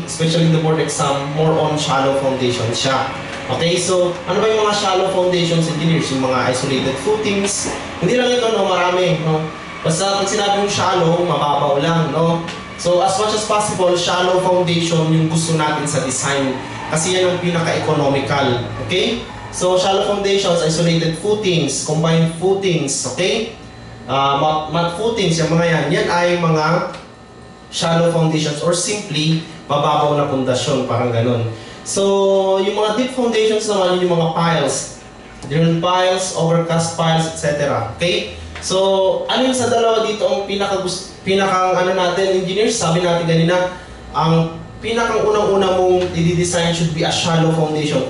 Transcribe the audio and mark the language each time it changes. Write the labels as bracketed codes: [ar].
[en] Especially in the board exam, more on shallow foundations siya. [tl] Okay, so ano ba yung mga shallow foundations, engineers? Yung mga isolated footings. Hindi lang ito, no? Marami, no? Basta pag sinabi yung shallow, mababaw lang, no? [en] So, as much as possible, shallow foundation [tl] yung gusto natin sa [en] design. [tl] Kasi yan ang pinaka-economical. [en] Okay? So, shallow foundations, isolated footings, combined footings, okay? [tl] Mat footings, yung mga yan. Yan ay mga shallow foundations or simply, mababaw na pundasyon, parang ganun. So, yung mga deep foundations naman, yung mga piles. Drill piles, overcast piles, etc. Okay? So, ano yung sa dalawa dito ang pinakang ano natin, engineers, sabi natin kanina, ang pinakang unang-una mong i-design [en] should be a shallow foundation.